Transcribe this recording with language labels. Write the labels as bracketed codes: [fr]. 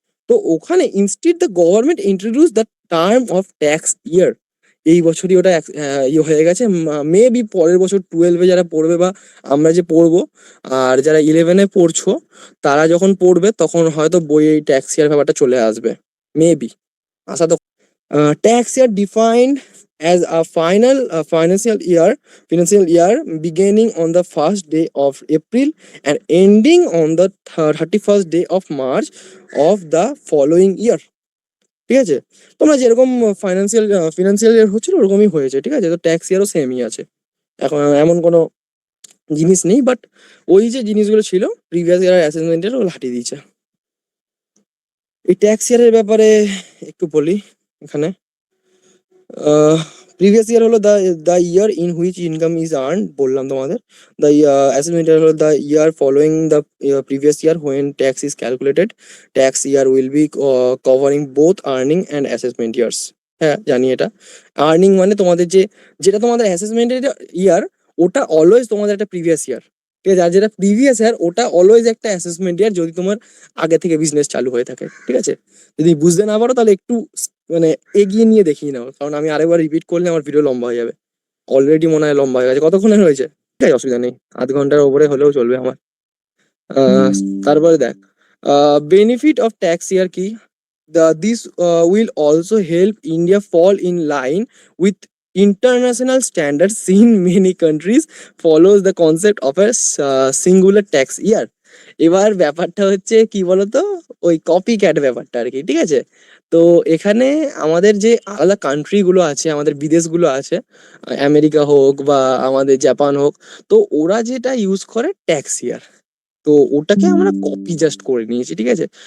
[en] তো ওখানে instead the government introduce the term of tax year. [bn] এই বছরই ওটা ইয়ে হয়ে গেছে। মে বি পরের বছর 12-এ যারা পড়বে, বা আমরা যে পড়বো, আর যারা 11-এ পড়ছো তারা যখন পড়বে তখন হয়তো বইয়ে এই ট্যাক্স ইয়ার ব্যাপারটা চলে আসবে, মেবি। আশা তো। [en] Tax year defined as a financial year beginning on the first day of April and ending on the 31st day of March of the following year. [bn] ঠিক আছে, তোমরা যেরকম ফিনান্সিয়াল ইয়ার হচ্ছিল ওরকমই হয়েছে, ঠিক আছে? তো ট্যাক্স ইয়ারও সেমই আছে, এখন এমন কোনো জিনিস নেই, বাট ওই যে জিনিসগুলো ছিল প্রিভিয়াস ইয়ার অ্যাসেসমেন্টের, ওগুলো হাটিয়ে দিয়েছে। এই ট্যাক্স ইয়ারের ব্যাপারে একটু বলি এখানে। [en] previous year হলো the year in which income is earn, [bn] বললাম তোমাদের। [en] The assessment year হলো the year following the previous year when tax is calculated. Tax year will be covering both earning and assessment years. [bn] হ্যাঁ, জানি এটা। Earning মানে তোমাদের যেটা তোমাদের অ্যাসেসমেন্টের ইয়ার, ওটা অলওয়েজ তোমাদের একটা প্রিভিয়াস ইয়ার, ঠিক আছে? আর যেটা প্রিভিয়াস ইয়ার ওটা অলওয়েজ একটা অ্যাসেসমেন্ট ইয়ার, যদি তোমার আগে থেকে বিজনেস চালু হয়ে থাকে, ঠিক আছে? যদি বুঝতে না পারো তাহলে একটু মানে এগিয়ে নিয়ে দেখিয়ে নাও, কারণ আমি আরেকবার রিপিট করলে আমার ভিডিও লম্বা হয়ে যাবে। অলরেডি মনে হয় লম্বা হয়ে গেছে। কতক্ষণের হয়েছে? ঠিক আছে, অসুবিধা নেই, আধ ঘন্টার উপরে হলেও চলবে আমার। তারপরে দেখ, [en] Benefit of tax year কি? This will also help India fall in line with international standards in many countries follows the concept of a singular tax year. [bn] এবার ব্যাপারটা হচ্ছে কি বলতো, ওই কপি ক্যাট ব্যাপারটা আর কি, ঠিক আছে? তো এখানে আমাদের যে আলাদা কান্ট্রি গুলো আছে, আমাদের বিদেশগুলো আছে, আমেরিকা হোক বা আমাদের জাপান হোক, তো ওরা যেটা ইউজ করে ট্যাক্স ইয়ার, তো ওটাকে আমরা কপি জাস্ট করে নিয়েছি, ঠিক আছে?